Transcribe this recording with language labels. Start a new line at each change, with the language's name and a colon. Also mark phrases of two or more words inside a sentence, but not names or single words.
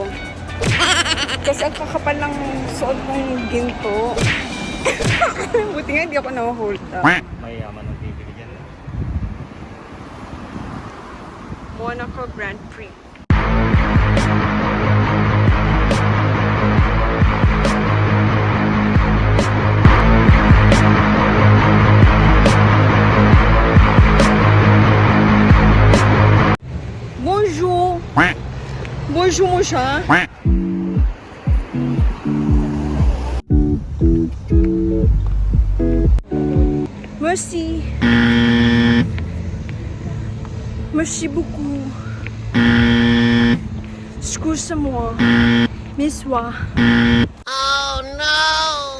Filipino: Kasi ang kakapal ng suot kong ginto. Buti nga hindi ako na-hold up. May yaman ng TV dyan. Monaco Grand Prix.
French: Bonjour!
Filipino: Bonjour mo siya?
French: Merci. Merci beaucoup. Excuse-moi. Miss-moi.
English: Oh no!